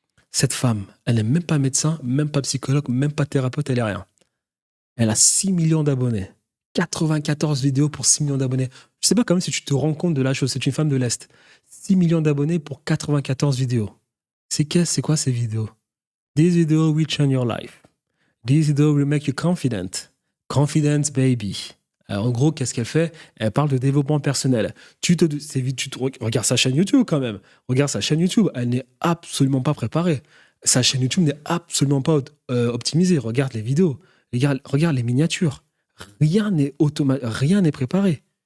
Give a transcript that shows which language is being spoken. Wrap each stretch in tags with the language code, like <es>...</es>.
<fr>Cette femme, elle n'est même pas médecin, même pas psychologue, même pas thérapeute, elle n'est rien. Elle a 6 millions d'abonnés. 94 vidéos pour 6 millions d'abonnés. Je ne sais pas quand même si tu te rends compte de la chose. C'est une femme de l'Est. 6 millions d'abonnés pour 94 vidéos. C'est quoi ces vidéos?</fr> <en>These videos will change your life. These videos will make you confident. Confidence, baby.</en> <fr>Alors, en gros, qu'est-ce qu'elle fait? Elle parle de développement personnel. Regarde sa chaîne YouTube quand même. Regarde sa chaîne YouTube. Elle n'est absolument pas préparée. Sa chaîne YouTube n'est absolument pas optimisée. Regarde les vidéos. Regarde les miniatures. Rien n'est préparé.</fr>